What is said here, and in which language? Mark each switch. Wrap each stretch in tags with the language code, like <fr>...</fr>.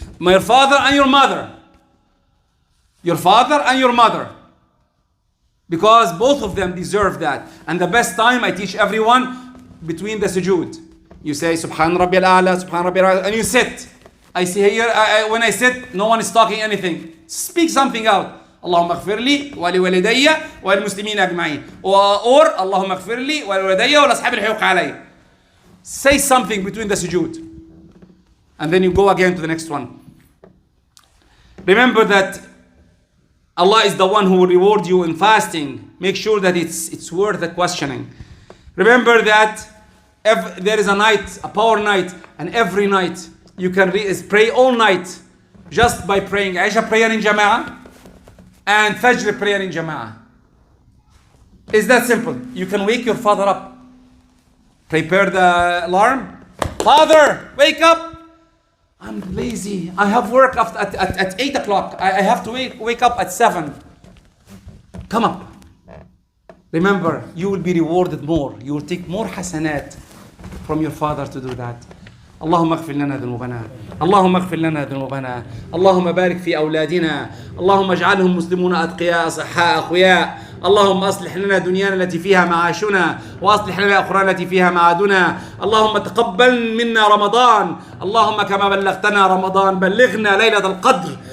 <en>My father and your mother. Your father and your mother. Because both of them deserve that. And the best time I teach everyone between the sujood. You say Subhan Rabbi al-A'la, Subhan Rabbi al-A'la, and you sit. I see here, when I sit, no one is talking anything. Speak something out.</en> <ar>اللهم اغفر لي ولوالدي وللمسلمين أجمعين.</ar> <en>Or</en> <ar>اللهم اغفر لي ولوالدي ولأصحاب الحقوق علي.</ar> <en>Say something between the sujood. And then you go again to the next one. Remember that Allah is the one who will reward you in fasting. Make sure that it's worth the questioning. Remember that there is a night, a power night, and every night you can pray all night just by praying Aisha prayer in Jama'ah and Fajr prayer in Jama'ah. It's that simple. You can wake your father up. Prepare the alarm. Father, wake up. I'm lazy. I have work at 8 o'clock. I have to wake up at 7. Come up. Remember, you will be rewarded more. You will take more hasanat from your father to do that.</en> <ar>اللهم اغفر لنا ذنوبنا اللهم اغفر لنا ذنوبنا اللهم بارك في أولادنا اللهم اجعلهم مسلمون أتقياء صحاء أخوياء اللهم أصلح لنا دنيانا التي فيها معاشنا وأصلح لنا أخرانا التي فيها معادنا اللهم تقبل منا رمضان اللهم كما بلغتنا رمضان بلغنا ليلة القدر</ar>